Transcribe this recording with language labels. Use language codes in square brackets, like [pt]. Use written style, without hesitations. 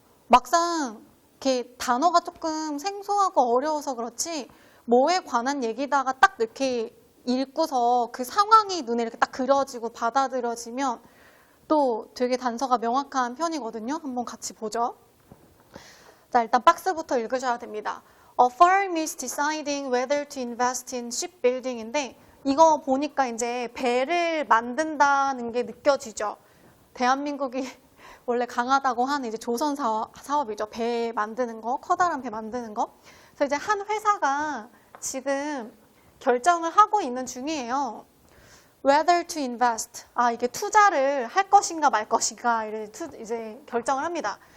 [ko] 막상 이렇게 단어가 조금 생소하고 어려워서 그렇지 뭐에 관한 얘기다가 딱 이렇게 읽고서 그 상황이 눈에 이렇게 딱 그려지고 받아들여지면 또 되게 단서가 명확한 편이거든요. 한번 같이 보죠. 자, 일단 박스부터 읽으셔야 됩니다. [en] A firm is deciding whether to invest in shipbuilding인데 [ko] 이거 보니까 이제 배를 만든다는 게 느껴지죠. 대한민국이 원래 강하다고 하는 이제 조선 사업이죠. 배 만드는 거, 커다란 배 만드는 거. 그래서 이제 한 회사가 지금 결정을 하고 있는 중이에요. [en] Whether to invest. [ko] 이게 투자를 할 것인가 말 것인가 이제 결정을 합니다.